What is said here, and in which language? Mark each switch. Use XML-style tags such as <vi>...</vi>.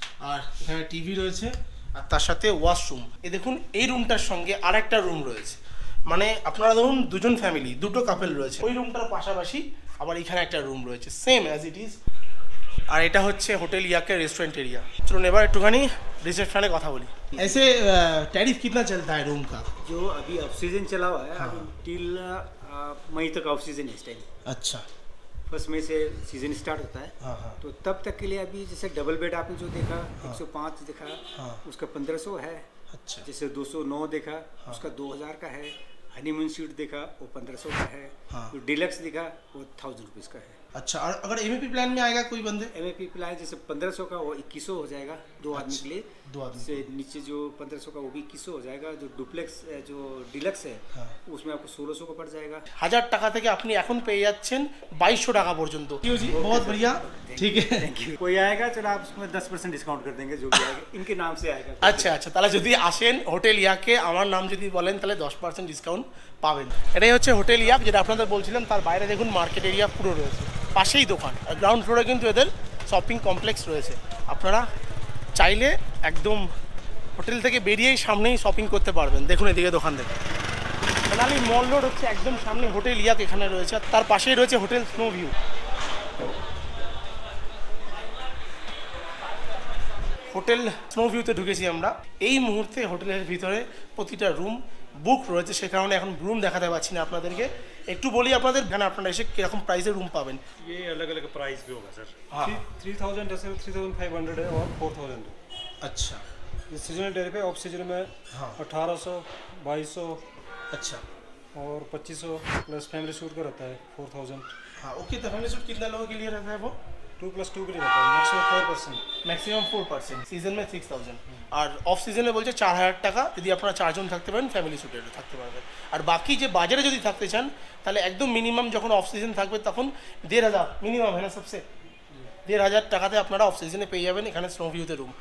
<bn>আর এখানে টিভি রয়েছে, আর তার সাথে ওয়াশরুম। এই দেখুন এই রুমটার সঙ্গে আরেকটা রুম রয়েছে। মানে আপনারা ধরুন 2জন ফ্যামিলি, 2টো কাপেল রয়েছে, ওই রুমটার পাশাপাশি আবার এখানে একটা রুম রয়েছে,</bn> <en>same as it is</en> <bn>আর এটা হচ্ছে হোটেল ইয়াকের রেস্টুরেंट एरिया। চলুন এবার একটুখানি রিসেপশনে কথা বলি।</bn> <hi>ऐसे टैरिफ कितना चलता है रूम का? जो अभी ऑफ सीजन चला हुआ है, अभी टिल मई तक ऑफ सीजन है इस टाइम। अच्छा। फर्स्ट मई से सीजन स्टार्ट होता है। हाँ हाँ। तो तब तक के लिए अभी जैसे डबल बेड आपने जो देखा 105 देखा, उसका 1500 है। अच्छा। जैसे 209 देखा, उसका 2000 का है। हनीमून सूट देखा वो 1500 का है। जो डिलक्स देखा वो 1000 रुपीज़ का है। अच्छा, और अगर एमएपी प्लान में आएगा कोई बंदे? एमएपी प्लान जैसे 1500 का वो 2100 हो जाएगा 2 आदमी के लिए। 2 आदमी से नीचे जो 1500 का वो भी 2100 हो जाएगा। जो डुप्लेक्स जो डिलक्स है उसमें आपको 1600 का पड़ जाएगा।</hi> <bn>1000 টাকা থেকে আপনি এখন পেয়ে যাচ্ছেন 2200 টাকা পর্যন্ত।</bn> <hi>जी बहुत बढ़िया, ठीक है। कोई आएगा चलो आप उसमें 10% डिस्काउंट कर देंगे जो भी आएगा, इनके नाम से आएगा।</hi> <bn>আচ্ছা আচ্ছা, তাহলে যদি আসেন হোটেল ইয়াকে আমার নাম যদি বলেন তাহলে 10% ডিসকাউন্ট পাবেন। এটাই হচ্ছে হোটেল ইয়াক, যেটা আপনাদের বলছিলাম। তার বাইরে দেখুন মার্কেট এরিয়া পুরো রয়েছে, পাশেই দোকান। আর গ্রাউন্ড ফ্লোরে কিন্তু এদের শপিং কমপ্লেক্স রয়েছে। আপনারা চাইলে একদম হোটেল থেকে বেরিয়েই সামনেই শপিং করতে পারবেন। দেখুন এদিকে দোকান দেখুন। মানালি মল রোড হচ্ছে একদম সামনে হোটেল ইয়াক এখানে রয়েছে, আর তার পাশেই রয়েছে hotel snow view. Hotel snow ভিউতে ঢুকেছি আমরা। এই মুহূর্তে হোটেলের ভিতরে প্রতিটা রুম বুক রয়েছে, সে কারণে এখন রুম দেখাতে পারছি না আপনাদেরকে। একটু বলি আপনাদের, এখানে আপনারা এসে কীরকম প্রাইসের রুম পাবেন।</bn> <hi>ये अलग अलग प्राइस भी होगा सर। हाँ। 3000 जैसे 3500 है और 4000 है। अच्छा ये सीजनल डेरी पे ऑफ सीजन में हाँ। 1800 2200 अच्छा और 2500 प्लस फैमिली सूट का रहता है 4000। हाँ ओके। तो फैमिली सूट कितना लोगों के लिए रहता है वो? 2+2 के लिए रहता है मैक्सिमम 4%। मैक्सिमाम 4%।</hi> <bn>সিজন में 6000 আর অফ সিজনে বলছে 4000 টাকা। যদি আপনারা 4 জন থাকতে পারেন ফ্যামিলি সুটেরও থাকতে পারবেন। আর বাকি যে বাজারে যদি থাকতে চান তাহলে একদম মিনিমাম যখন অফ সিজন থাকবে তখন 1500 মিনিমাম</bn> <hi>है ना सबसे</hi> <bn>1500 টাকাতে আপনারা অফ সিজনে পেয়ে যাবেন এখানে স্নো ভিউতে রুম।</bn>